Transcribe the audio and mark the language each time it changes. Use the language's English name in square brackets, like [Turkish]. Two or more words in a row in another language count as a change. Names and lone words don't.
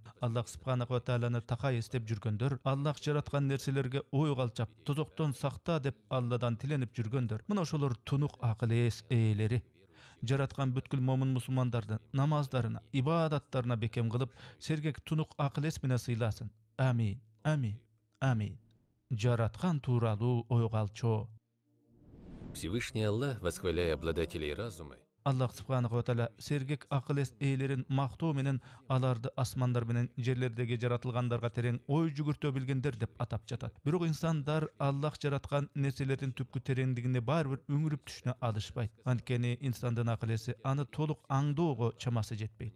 [Arabic] الله سبحانه وتعالى [Kyrgyz] такай эстеп жүргөндөр, Аллах жараткан нерселерге ой калчап, тозоктон сакта деп Алладан тиленип жүргөндөр, мына ошолор тунук акыл эс ээлери. Жараткан бүткүл момун мусулмандардын намаздарына, ибадаттарына бекем кылып, сергек тунук акыл эс менен сыйласын. Амин. Амин. Амин. Жараткан тууралуу ой калчоо. [Russian] Всевышний Аллах, восхваляя обладателей разума, [Arabic] الله سبحانه وتعالى [Kyrgyz] сергек акыл эс ээлерин мактоо менен аларды асмандар менен жерлердеги жаратылгандарга терең ой жүгүртө билгендер деп атап жатат. Бирок инсандар Аллах жараткан нерселердин түпкү тереңдигине баары бир үңүрүп түшүнө алышпайт. Анткени инсандын акыл эси аны толук аңдоого чамасы жетпейт.